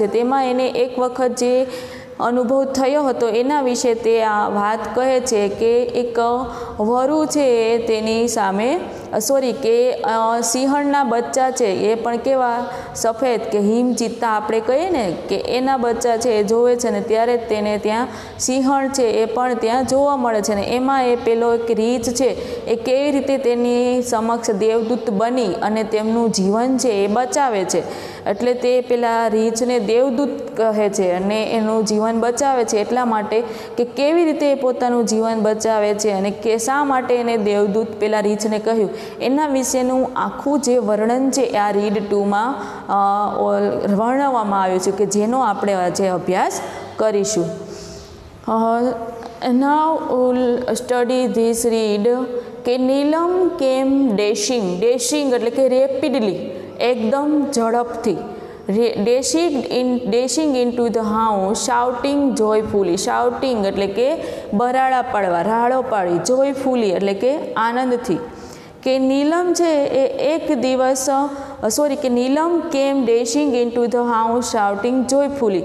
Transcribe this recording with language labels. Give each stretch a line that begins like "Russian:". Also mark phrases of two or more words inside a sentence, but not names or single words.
Gujarati: તેમાં એને એક વખત જે અનુભવ થયો હતો એના વિષે તે આ વાત કહે છે કે એક વરુ છે તેની સામે સૉરી કે સિંહણના બચ્ચા છે એ પણ કેવા સફેદ કે હિમ ચીતા આપણે કહીએ ને કે એના બચ્ચા છે જોવે છે ને ત્યારે તેને ત્યાં સિંહણ છે એ પણ ત્યાં જોવા મળે છે ને એમાં એ પેલો એક રીછ છે એ કેવી રીતે તેની સમક્ષ દેવદૂત બની અને તેમનું જીવન છે એ બચાવે છે। એટલે તે પેલા રીછને દેવદૂત કહે છે અને એનું જીવન બચાવે છે એટલા માટે કે કેવી રીતે પોતાનું જીવન બચાવે છે અને કે શા માટે એને દેવદૂત પેલા રીછને કહ્યું એના વિશેનું આખું જે વર્ણન છે આ રીડ 2 માં વર્ણવવામાં આવ્યું છે કે જેનો આપણે આજ અભ્યાસ કરીશું।
English: Now study this read के Neelam came dashing
Gujarati: એટલે કે રેપિડલી એકદમ ઝડપથી
English: dashing into the house shouting joyfully.
Gujarati: શાઉટિંગ એટલે કે બરાડા પાડવા, રાડો પાડી. જોયફુલી એટલે કે આનંદથી. કે નીલમ છે એ એક દિવસ કે નીલમ
English: came dashing into the house shouting joyfully.